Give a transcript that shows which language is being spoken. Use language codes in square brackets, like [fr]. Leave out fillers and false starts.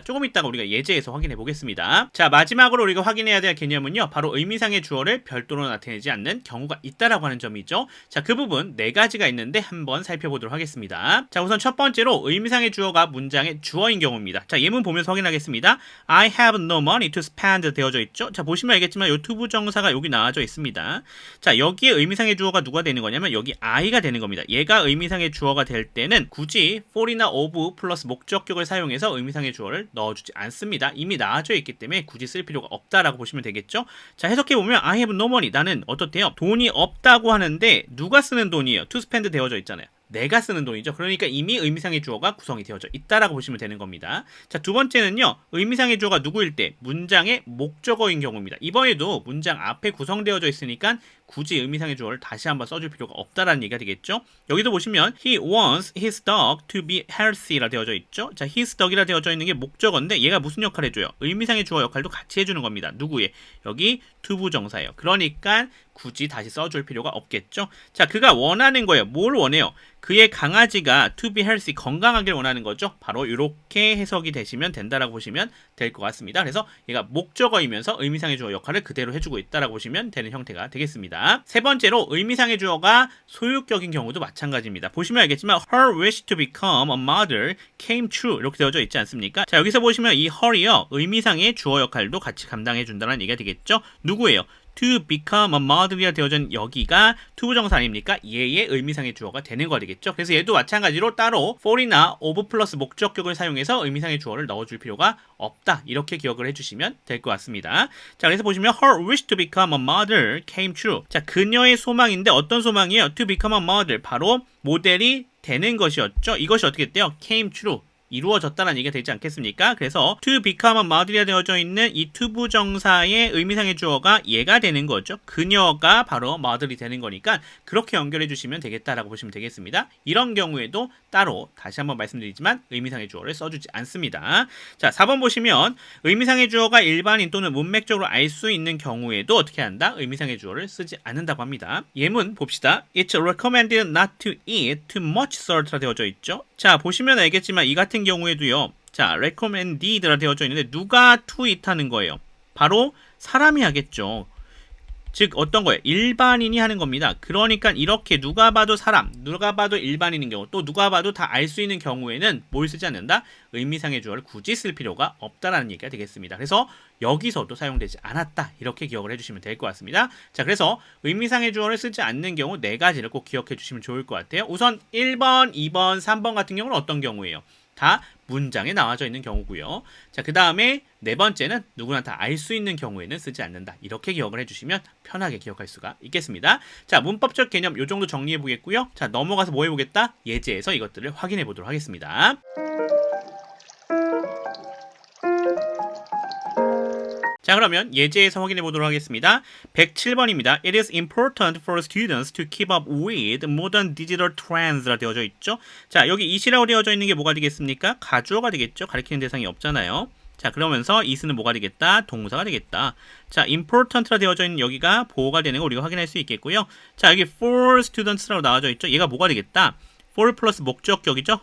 [ko] 조금 이따가 우리가 예제에서 확인해 보겠습니다. 자, 마지막으로 우리가 확인해야 될 개념은요, 바로 의미상의 주어를 별도로 나타내지 않는 경우가 있다라고 하는 점이죠. 자, 그 부분 4가지가 있는데 한번 살펴보도록 하겠습니다. 자, 우선 첫 번째로 의미상의 주어가 문장의 주어인 경우입니다. 자, 예문 보면서 확인하겠습니다. [en] I have no money to spend [ko] 되어져 있죠. 자, 보시면 알겠지만 이 투부정사가 여기 나와져 있습니다. 자, 여기에 의미상의 주어가 누가 되는 거냐면 여기 I가 되는 겁니다. 얘가 의미상의 주어가 될 때는 굳이 for이나 of 플러스 목적격을 사용해서 의미상의 주어를 넣어주지 않습니다. 이미 나와져 있기 때문에 굳이 쓸 필요가 없다라고 보시면 되겠죠. 자, 해석해보면 [en] I have no money, [ko] 나는 어떻대요? 돈이 없다고 하는데 누가 쓰는 돈이에요? [en] to spend [ko] 되어져 있잖아요. 내가 쓰는 돈이죠. 그러니까 이미 의미상의 주어가 구성이 되어져 있다라고 보시면 되는 겁니다. 자, 두 번째는요, 의미상의 주어가 누구일 때? 문장의 목적어인 경우입니다. 이번에도 문장 앞에 구성되어져 있으니까 굳이 의미상의 주어를 다시 한번 써줄 필요가 없다라는 얘기가 되겠죠. 여기도 보시면 [en] he wants his dog to be healthy라 [ko] 되어져 있죠. 자, [en] his dog [ko] 이라 되어져 있는 게 목적어인데 얘가 무슨 역할을 해줘요? 의미상의 주어 역할도 같이 해주는 겁니다. 누구의? 여기 투부정사예요. 그러니까 굳이 다시 써줄 필요가 없겠죠. 자, 그가 원하는 거예요. 뭘 원해요? 그의 강아지가 [en] to be healthy, [ko] 건강하길 원하는 거죠. 바로 이렇게 해석이 되시면 된다라고 보시면 될 것 같습니다. 그래서 얘가 목적어이면서 의미상의 주어 역할을 그대로 해주고 있다라고 보시면 되는 형태가 되겠습니다. 세 번째로 의미상의 주어가 소유격인 경우도 마찬가지입니다. 보시면 알겠지만 [en] her wish to become a mother came true [ko] 이렇게 되어져 있지 않습니까? 자, 여기서 보시면 이 her이요, 의미상의 주어 역할도 같이 감당해 준다는 얘기가 되겠죠. 누구예요? [en] to become a mother [ko] 이라 되어져 있는 여기가 투부정사 아닙니까? 얘의 의미상의 주어가 되는 거 되겠죠. 그래서 얘도 마찬가지로 따로 for이나 of 플러스 목적격을 사용해서 의미상의 주어를 넣어줄 필요가 없다. 이렇게 기억을 해주시면 될 것 같습니다. 자, 그래서 보시면 [en] her wish to become a mother came true. [ko] 자, 그녀의 소망인데 어떤 소망이에요? [en] to become a mother, [ko] 바로 모델이 되는 것이었죠. 이것이 어떻게 됐대요? [en] came true. [ko] 이루어졌다는 얘기가 되지 않겠습니까? 그래서 [en] to become a mother [ko] 이라 되어져 있는 이 투부정사의 의미상의 주어가 얘가 되는 거죠. 그녀가 바로 mother이 되는 거니까 그렇게 연결해 주시면 되겠다라고 보시면 되겠습니다. 이런 경우에도 따로 다시 한번 말씀드리지만 의미상의 주어를 써주지 않습니다. 자, 4번 보시면 의미상의 주어가 일반인 또는 문맥적으로 알 수 있는 경우에도 어떻게 한다? 의미상의 주어를 쓰지 않는다고 합니다. 예문 봅시다. [en] It's recommended not to eat too much salt라 [ko] 되어져 있죠. 자, 보시면 알겠지만 이 같은 경우에도요. 자, recommended라 되어져 있는데 누가 [en] to eat [ko] 하는 거예요? 바로 사람이 하겠죠. 즉 어떤 거예요? 일반인이 하는 겁니다. 그러니까 이렇게 누가 봐도 사람, 누가 봐도 일반인인 경우, 또 누가 봐도 다 알 수 있는 경우에는 뭘 쓰지 않는다? 의미상의 주어를 굳이 쓸 필요가 없다라는 얘기가 되겠습니다. 그래서 여기서도 사용되지 않았다. 이렇게 기억을 해주시면 될 것 같습니다. 자, 그래서 의미상의 주어를 쓰지 않는 경우 네 가지를 꼭 기억해 주시면 좋을 것 같아요. 우선 1번, 2번, 3번 같은 경우는 어떤 경우예요? 다 문장에 나와져 있는 경우고요. 자, 그 다음에 네 번째는 누구나 다 알 수 있는 경우에는 쓰지 않는다. 이렇게 기억을 해주시면 편하게 기억할 수가 있겠습니다. 자, 문법적 개념 요 정도 정리해 보겠고요. 자, 넘어가서 뭐 해보겠다? 예제에서 이것들을 확인해 보도록 하겠습니다. 자, 그러면 예제에서 확인해 보도록 하겠습니다. 107번입니다. [en] It is important for students to keep up with modern digital trends라 [ko] 되어져 있죠. 자, 여기 it이라고 되어져 있는 게 뭐가 되겠습니까? 가주어가 되겠죠. 가리키는 대상이 없잖아요. 자, 그러면서 it은 뭐가 되겠다? 동사가 되겠다. 자, important라 되어져 있는 여기가 보호가 되는 거 우리가 확인할 수 있겠고요. 자, 여기 [en] for students [ko] 라고 나와져 있죠. 얘가 뭐가 되겠다? for 플러스 목적격이죠.